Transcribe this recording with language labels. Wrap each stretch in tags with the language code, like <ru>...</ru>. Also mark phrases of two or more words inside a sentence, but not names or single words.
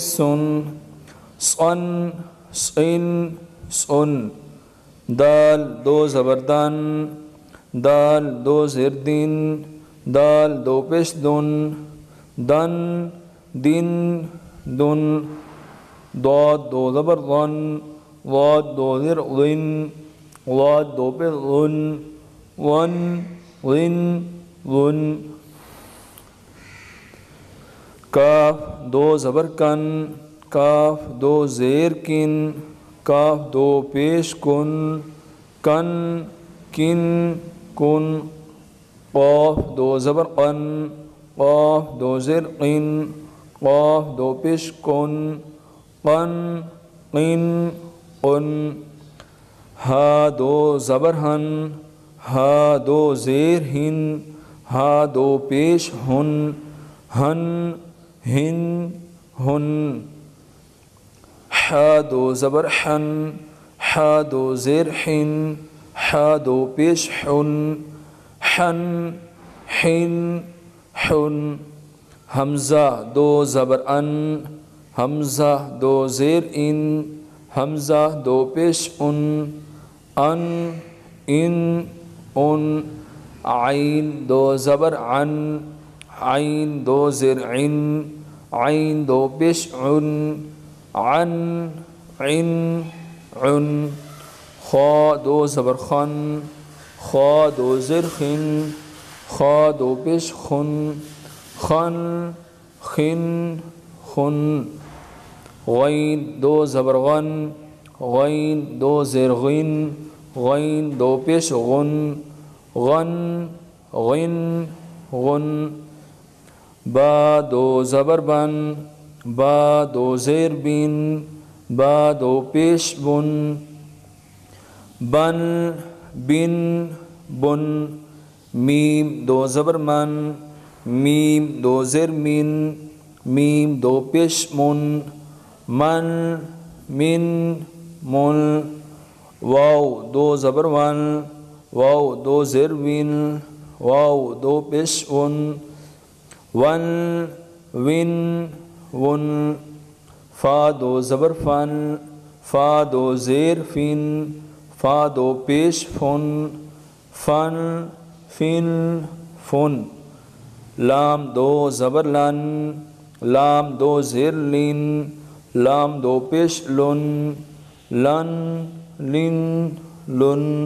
<ur>سن سن سن سن دال دو زبر دن دال دو زیر دن دال دو پیش دن دن دن دن ضاد دو زبر ظن ضاد دو زیر ظن ضاد دو پیش ظن ون ظن ظن کاف دو زبر کن کاف دو زیر کن کاف دو پیش کن کن کن کن قاف دو زبر قن قاف دو زیر قن قاف دو پیش کن قن قن قن ہا دو زبر ہن ہا دو زیر ہن ہا دو پیش ہن ہن ہن ہن حا دو زبر حن حا دو زیر حن حا دو پیش حن حن حن حن حمزہ دو زبر ان حمزہ دو زیر ان حمزہ دو پیش ان ان عین دو زبر عن عین دو زیر عن عین دو پیش عن عن عن عن خا دو زبر خن خا دو زیر خن خا دو پیش خن خن خن خن غین دو زبر غن غین دو زیر غن غین دو پیش غن غن غن غن با دو زبر بن با دو زیر بن با دو پیش بن بن بن بن میم دو زبر من میم دو زیر من میم دو پیش من من من من واو دو زبر ون واو دو زیر ون واو دو پیش ون ون ون ون فا دو زبر فن فا دو زیر فن فا دو پیش فن فن فن فن لام دو زبر لن لام دو زیر لن لام دو پیش لن لن لن لن</ur>